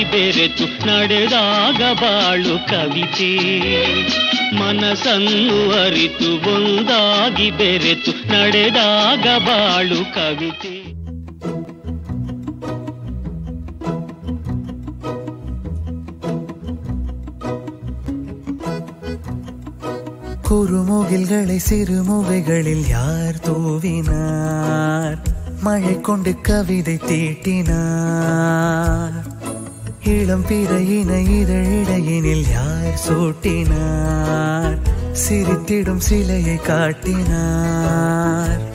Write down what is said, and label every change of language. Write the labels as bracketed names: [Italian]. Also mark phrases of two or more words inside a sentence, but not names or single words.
[Kannada] ಬೆರೆತು ನಡೆದಾಗ ಬಾಳು ಕವಿತೆ ಮನಸ್ಸನ್ನು ಅರಿತು ಒಂದಾಗಿ ಬೆರೆತು ನಡೆದಾಗ ಬಾಳು ಕವಿತೆ [Tamil] குறுமுகில்களை சிறுமுகைகளில் யார் தூவினார் மழை கொண்டு கவிதை தீட்டினார் இளம் பிறையினை இதழிடையினில் யார் சூட்டினார் சிரித்திடும் சிலையை காட்டினார்.